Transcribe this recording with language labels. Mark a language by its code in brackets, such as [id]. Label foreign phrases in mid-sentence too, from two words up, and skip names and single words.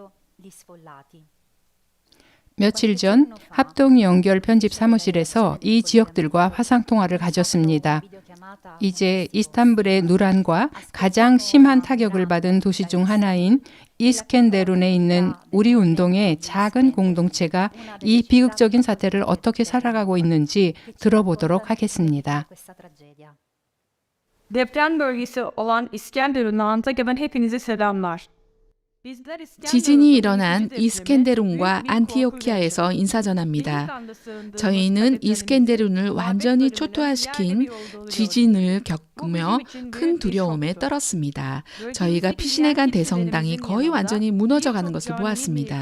[ko] 며칠 전 합동연결 편집 사무실에서 이 지역들과 화상통화를 가졌습니다. 이제 이스탄불의 누란과 가장 심한 타격을 받은 도시 중 하나인 이스켄데룬에 있는 우리 운동의 작은 공동체가 이 비극적인 사태를 어떻게 살아가고 있는지 들어보도록 하겠습니다. [tr] Deprem bölgesi olan İskenderun'la Antakya'dan hepinize selamlar. [ko] 지진이 일어난 이스켄데룬과 안티오키아에서 인사전합니다. 저희는 이스켄데룬을 완전히 초토화시킨 지진을 겪으며 큰 두려움에 떨었습니다. 저희가 피신해간 대성당이 거의 완전히 무너져가는 것을 보았습니다.